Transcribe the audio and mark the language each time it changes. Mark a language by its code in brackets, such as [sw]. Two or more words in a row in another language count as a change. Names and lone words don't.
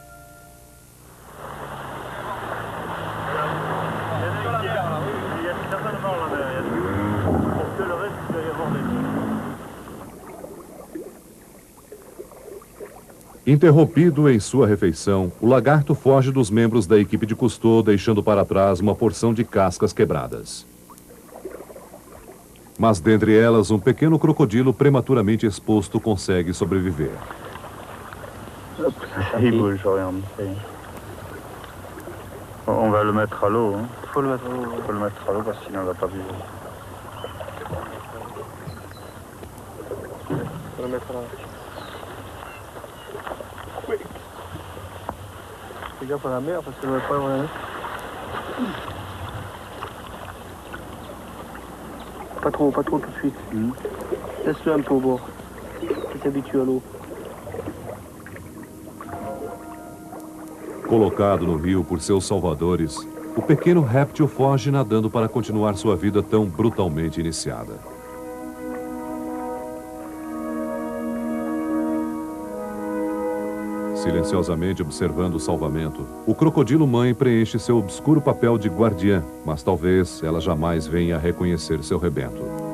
[pt] Interrompido em sua refeição, o lagarto foge dos membros da equipe de Cousteau, deixando para trás uma porção de cascas quebradas. Mas dentre elas, um pequeno crocodilo prematuramente exposto consegue sobreviver. [fr] Il bouge, regarde. On va le mettre à l'eau. Hein. Faut le mettre à l'eau. Faut le mettre à l'eau parce que sinon il va pas vivre. Faut le mettre là. Oui. Fais gaffe à la mer parce qu'elle ne va pas avoir. Pas trop tout de suite. Laisse-le un peu au bord. Il s'habitue à l'eau. [pt] Colocado no rio por seus salvadores, o pequeno réptil foge nadando para continuar sua vida tão brutalmente iniciada. Silenciosamente observando o salvamento, o crocodilo-mãe preenche seu obscuro papel de guardiã, mas talvez ela jamais venha a reconhecer seu rebento.